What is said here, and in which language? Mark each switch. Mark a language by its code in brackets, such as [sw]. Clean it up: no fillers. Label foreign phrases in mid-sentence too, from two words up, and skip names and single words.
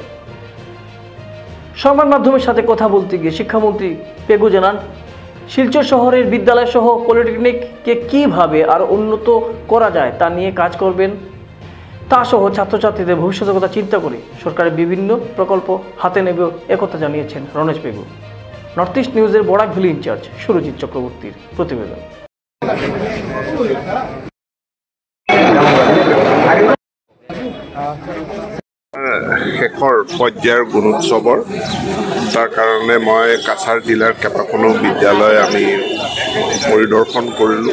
[bn] সংবাদ মাধ্যমের সাথে কথা বলতে গিয়ে শিক্ষামন্ত্রী পেগু জানান, শিলচর শহরের বিদ্যালয় সহ পলিটেকনিককে কীভাবে আরও উন্নত করা যায় তা নিয়ে কাজ করবেন। তা সহ ছাত্রছাত্রীদের ভবিষ্যতের কথা চিন্তা করে সরকারের বিভিন্ন প্রকল্প হাতে নেবে একথা জানিয়েছেন রণেশ পেগু। নর্থ ইস্ট নিউজের বরাক ভ্যালি ইনচার্জ সুরজিৎ চক্রবর্তীর প্রতিবেদন। [as] শেষৰ পৰ্যায়ৰ গুণোৎসৱৰ তাৰ কাৰণে মই কাছাৰ জিলাৰ কেইবাখনো বিদ্যালয় আমি পৰিদৰ্শন কৰিলোঁ।